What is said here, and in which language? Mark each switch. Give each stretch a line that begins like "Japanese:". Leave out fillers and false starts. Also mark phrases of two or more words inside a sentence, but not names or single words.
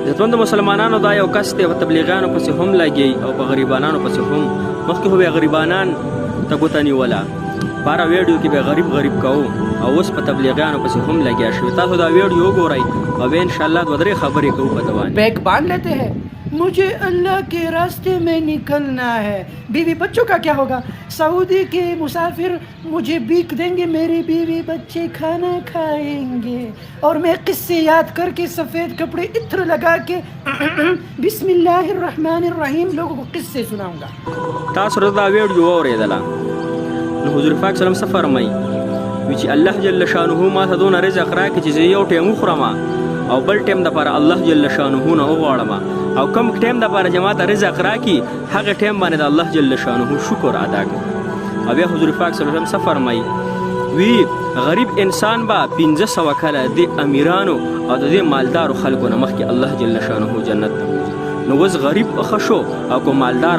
Pashto: عزتمند مسلمانانو دا یو کس دی په تبلیغیانو پسې هم لګي او په غریبانانو پسې هم مخکې خو به غریبانان ته ګوته نیوله په هره ویډیو کې به غریب کوو او اوس په تبلیغیانو پسې هم لګیا شوي تاسو دا ویډیو وګورئ او بیا انشاءالله دوه درې خبرې کوو په ده باندې
Urdu: بیگ باندھ لیتے ہیں مجھے اللہ کے راستے میں نکلنا ہے بیوی بچوں کا کیا ہوگا سعودی کے مسافر مجھے بھیک دیں گے میری بیوی بچے کھانا کھائیں گے اور میں قصے یاد کر کے سفید کپڑے عطر لگا کے
Arabic: بسم اللہ الرحمن الرحیم
Urdu: لوگوں کو قصے سناؤں گا
Pashto: تاسو دا ویډیو واورېدله نو حضور پاک
Arabic: صلی الله علیه وسلم
Pashto: څه فرمایي وی چې
Arabic: الله جل شانه
Pashto: ما ته دونه رزق راکړي چې زه یو ټیم وخورم او بل ټیم دپاره
Arabic: الله جل شانه
Pashto: نه وغواړم او کوم ټیم دپاره چې ما ته رزق راکړي هغه ټیم باندې د
Arabic: الله جل شانه
Pashto: شکر ادا کړم او بیا حضور پاک
Arabic: صلی الله علیه وسلم
Pashto: څه فرمایي وی غریب انسان با 1500 کاله د امیرانو او د دې مالدارو خلکو نه مخکې
Arabic: الله جل شانه
Pashto: جنت ته بوځي نو اوس غریب ښه شو او کو مالدار